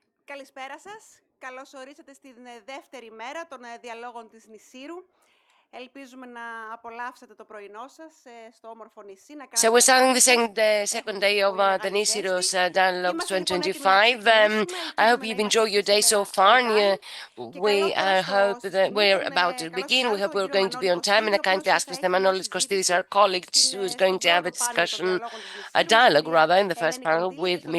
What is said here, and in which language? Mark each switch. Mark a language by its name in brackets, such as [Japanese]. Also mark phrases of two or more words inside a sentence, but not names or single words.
[Greek] Καλησπέρα σας. Καλώς ορίσατε στην δεύτερη μέρα των διαλόγων της Νησύρου. Ελπίζουμε να απολαύσετε το πρωινό σας στο όμορφο νησί. [English] So we're starting the second day of the Nisyros Dialogues 2025. I hope you've enjoyed your day so far. And we hope that we're about to begin. We hope we're going to be on time. And I kindly ask Mr. Manolis Kostidis, our colleague, who is going to have a discussion, a dialogue rather, in the first panel with Ms.